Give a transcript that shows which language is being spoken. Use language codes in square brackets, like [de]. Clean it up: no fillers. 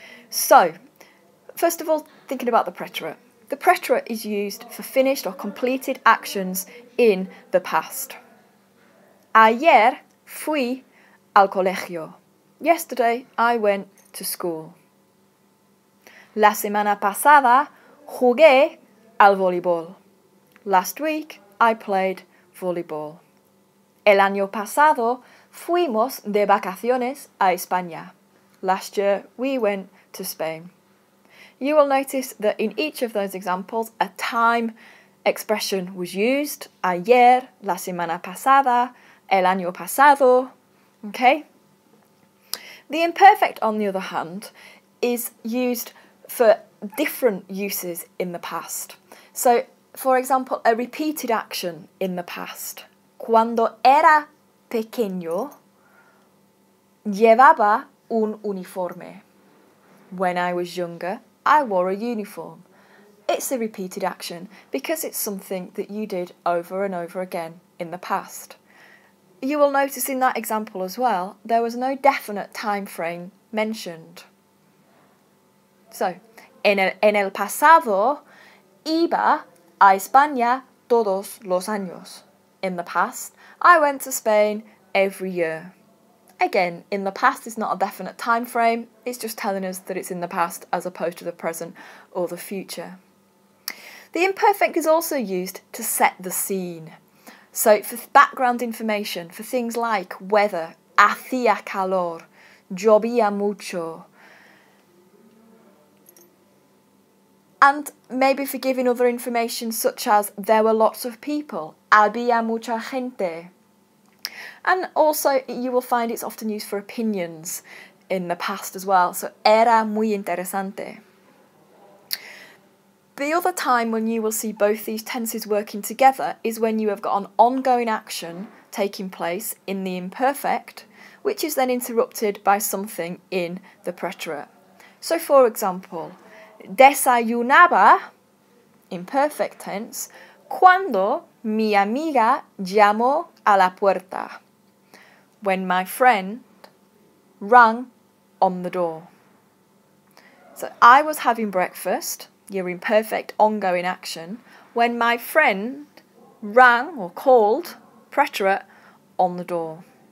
[en] So, first of all, thinking about the preterite. The preterite is used for finished or completed actions in the past. [es] Ayer fui al colegio. [en] Yesterday I went to school. [es] La semana pasada jugué al voleibol. [en] Last week I played volleyball. [es] El año pasado fuimos de vacaciones a España. [en] Last year we went to Spain. You will notice that in each of those examples a time expression was used. [es] Ayer, la semana pasada, el año pasado. [en] Okay? The imperfect, on the other hand, is used for different uses in the past. So, for example, a repeated action in the past. [es] Cuando era pequeño, llevaba un uniforme. [en] When I was younger, I wore a uniform. It's a repeated action because it's something that you did over and over again in the past. You will notice in that example as well, there was no definite time frame mentioned. [es] So, en el pasado, iba a España todos los años. [en] In the past, I went to Spain every year. Again, in the past is not a definite time frame, it's just telling us that it's in the past as opposed to the present or the future. The imperfect is also used to set the scene. So for background information, for things like weather, [es] hacía calor, llovía mucho, [en] and maybe for giving other information such as there were lots of people, [es] había mucha gente. [en] And also you will find it's often used for opinions in the past as well, so [es] era muy interesante. [en] The other time when you will see both these tenses working together is when you have got an ongoing action taking place in the imperfect, which is then interrupted by something in the preterite. So for example, [es] desayunaba, [en] imperfect tense, [es] cuando mi amiga llamó a la puerta. [en] When my friend rang on the door. So I was having breakfast, your imperfect ongoing action, when my friend rang or called, preterite, on the door.